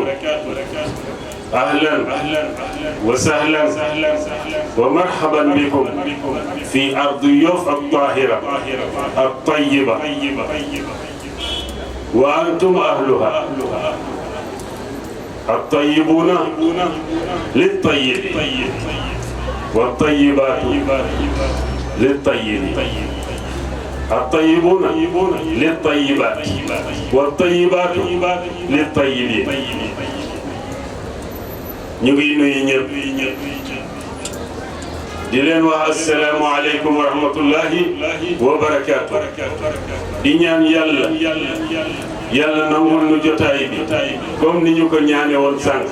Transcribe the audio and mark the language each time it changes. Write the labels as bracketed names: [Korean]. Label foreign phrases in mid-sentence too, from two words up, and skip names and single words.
[Arabic] أهلا وسهلا ومرحبا بكم في أرض يوف الطاهرة الطيبة وأنتم أهلها الطيبون للطيب والطيبات للطيبين، الطيبون للطيبات والطيبات للطيبين. [Wolof] ñu ngi nuyu ñëpp di leen wax [Arabic] السلام عليكم ورحمة الله وبركاته. [Wolof] di ñaan yàlla nangul nu jotaay bi comme ni ñu ko ñaane woon sànq.